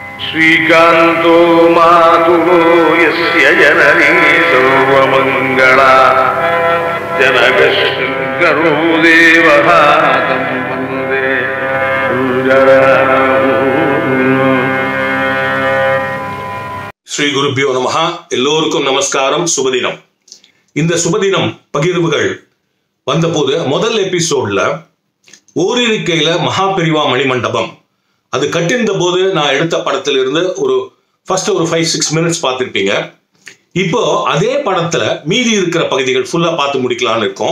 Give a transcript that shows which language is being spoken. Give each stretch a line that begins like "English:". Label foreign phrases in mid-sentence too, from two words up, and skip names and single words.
Sanskrit: श्रीकण्ठो मातुरो यस्य जननी सर्वमङ्गला जनकशङ्करो देवहतम् वन्दे श्री गुरुभ्यो नमः.
Tamil: எல்லோருக்கும் நமஸ்காரம். சுபதினம். இந்த சுபதினம் பகிர்வுகள் வந்தபோது முதல் எபிசோட்ல ஓரிருக்கையில மகாபெரிவா மணிமண்டபம் அது கட்டிருந்த போது நான் எடுத்த படத்திலிருந்து ஒரு 5-6 மினிட்ஸ் பார்த்துருப்பீங்க. இப்போ அதே படத்துல மீதி இருக்கிற பகுதிகள் ஃபுல்லா பார்த்து முடிக்கலான்னு இருக்கோம்.